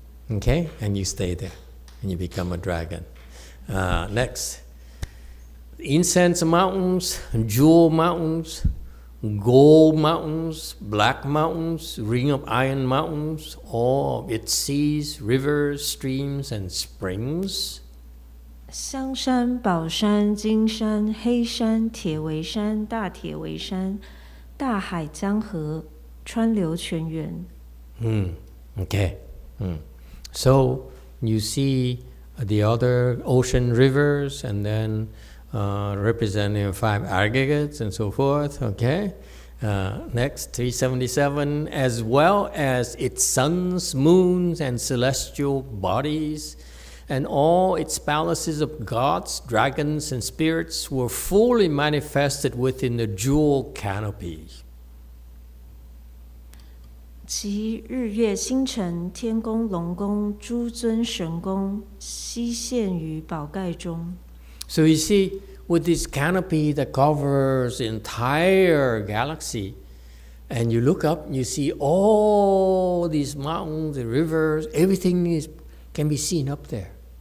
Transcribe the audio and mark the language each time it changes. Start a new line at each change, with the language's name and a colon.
English: Okay? And you stay there and you become a dragon. Next. Incense mountains, jewel mountains, gold mountains, black mountains, ring of iron mountains, all of its seas, rivers, streams, and springs.
Chinese: 香山、宝山、金山、黑山、铁围山、大铁围山、大海江河、川流泉源。
English: Okay. So you see the other ocean rivers, and then representing 5 aggregates and so forth. Okay. Next, 377, as well as its suns, moons, and celestial bodies, and all its palaces of gods, dragons, and spirits were fully manifested within the jewel canopy.
Chinese: 即日月星辰、天宫、龙宫、诸尊神宫，悉现于宝盖中。
English: So you see, with this canopy that covers the entire galaxy, and you look up and you see all these mountains and rivers, everything can be seen up there.